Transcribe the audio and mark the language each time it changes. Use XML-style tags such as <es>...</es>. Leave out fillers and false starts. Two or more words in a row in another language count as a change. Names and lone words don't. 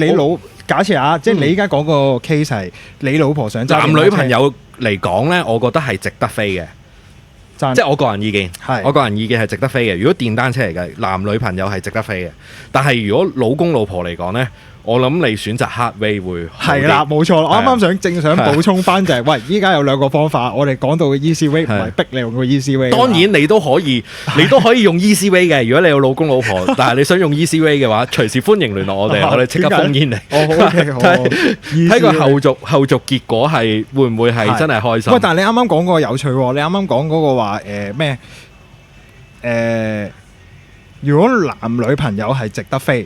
<yue>你假設下，即係你依家講個 case 係你老婆想揸電單車，男女朋友嚟講咧，我覺得係值得飛嘅。即係我個人意見，我個人意見係值得飛嘅。如果電單車嚟嘅，男女朋友係值得飛嘅。但係如果老公老婆嚟講咧，我諗你選擇</yue> <en>hard way</en> <yue>會係啦，冇錯。我啱啱正想補充翻就係，喂，依家有兩個方法。我哋講到嘅</yue> <en>easy way</en> <yue>唔係逼你用個</yue> <en>easy way。</en> <yue>當然你都可以用</yue> <en>easy way</en> <yue>嘅。如果你有老公老婆，但係你想用</yue> <en>easy way</en> <yue>嘅話，隨時歡迎聯絡我哋，我哋即刻封煙你。睇個後續結果係會唔會係真係開心？喂，但係你啱啱講嗰個有趣喎，你啱啱講嗰個話咩？如果男女朋友係值得飛。</yue>